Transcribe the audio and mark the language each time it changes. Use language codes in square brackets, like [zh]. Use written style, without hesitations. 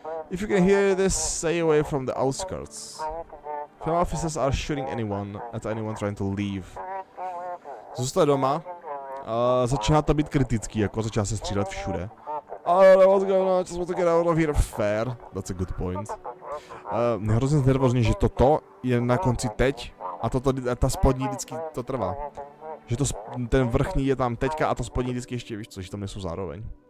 [en] If you can hear this, stay away from the outskirts. FEMA officers are shooting anyone trying to leave. [cs] Zůstat doma. Začíná to být kritický, jako začíná se střílet všude. [en] What's going on? Just want to get out of here. Fair. That's a good point. [cs] Hrozně nervózně, že toto je na konci teď a ta spodní vždycky to trvá. Že ten vrchní je tam teďka a to spodní vždycky ještě, víš co, že tam nejsou zároveň.